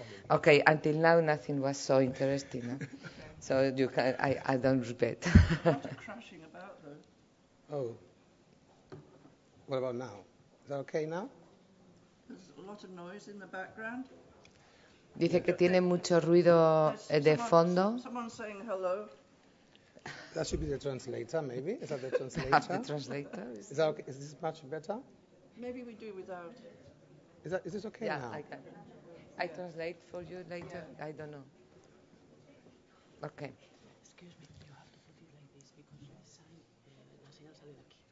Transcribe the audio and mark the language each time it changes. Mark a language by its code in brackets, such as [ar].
[en] Okay, until now nothing was so interesting. No? So you can, I don't regret. A lot of crashing about, though. Oh. What about now? Is that okay now? There's a lot of noise in the background. [es] Dice que tiene mucho ruido de fondo. [en] Someone saying hello. That should be the translator, maybe. Is that the translator? The translator. Is that okay? Is this much better? Maybe we do without. Is this okay Yeah, now? I can. I translate for you later. I don't know. Okay. Excuse me, you have to put it like this because the sign, [es] la señal sale de aquí.